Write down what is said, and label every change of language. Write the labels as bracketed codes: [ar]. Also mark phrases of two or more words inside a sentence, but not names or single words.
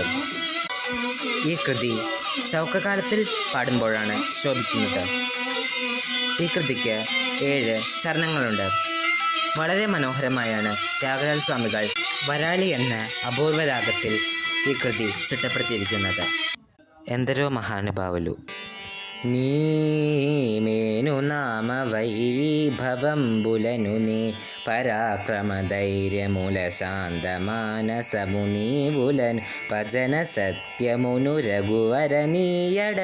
[ml] ഈ കൃതി ചൗക്കകാലത്തിൽ പാടുമ്പോഴാണ് ശോഭിക്കുന്നത്. ഈ കൃതിക്ക് 7 ചരണങ്ങളുണ്ട്. വളരെ മനോഹരമായാണ് ത്യാഗരാജസ്വാമികൾ വരാളി എന്ന അപൂർവ രാഗത്തിൽ ഈ കൃതി ചിട്ടപ്പെടുത്തിയിരിക്കുന്നത്. [te] ఎందరో మహానుభావులు నీమేను నామ వైభవంబులను నీ పరాక్రమ ధైర్యముల శాంతమానసము నీవులను భజన సత్యమును రఘువర నీయడ